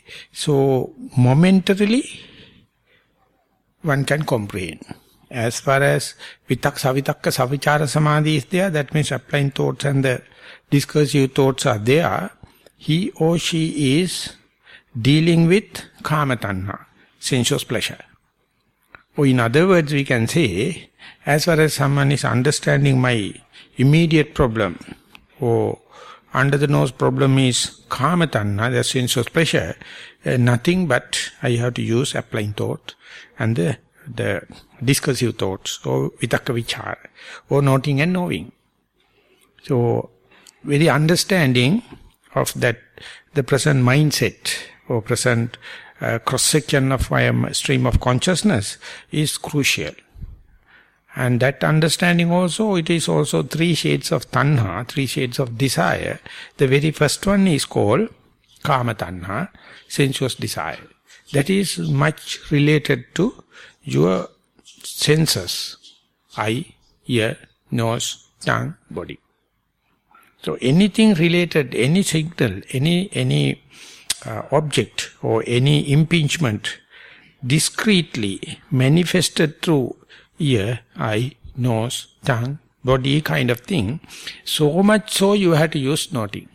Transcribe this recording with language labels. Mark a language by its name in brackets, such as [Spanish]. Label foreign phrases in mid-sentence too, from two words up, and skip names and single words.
[English] So momentarily, one can comprehend. As far as [Pali] Savitakka Savichara Samadhi [English] is there, that means applying thoughts and the discursive thoughts are there, he or she is dealing with [Pali] kama tanha, [English] sensuous pleasure. Or in other words, we can say, as far as someone is understanding my immediate problem, or under the nose problem is [Pali] kama tanha, [English] the sensuous pleasure, nothing but I have to use applying thought and the discursive thoughts, or [Pali] vitakka vichara, [English] or noting and knowing. So, very understanding of that, the present mindset, or present cross-section of my stream of consciousness is crucial. And that understanding also, it is also three shades of tanha, three shades of desire. The very first one is called [Pali] kama tanha, [English] sensuous desire. That is much related to your senses, eye, ear, nose, tongue, body. So anything related, any signal, any object or any impingement discreetly manifested through ear, eye, nose, tongue, body kind of thing, so much so you have to use noting.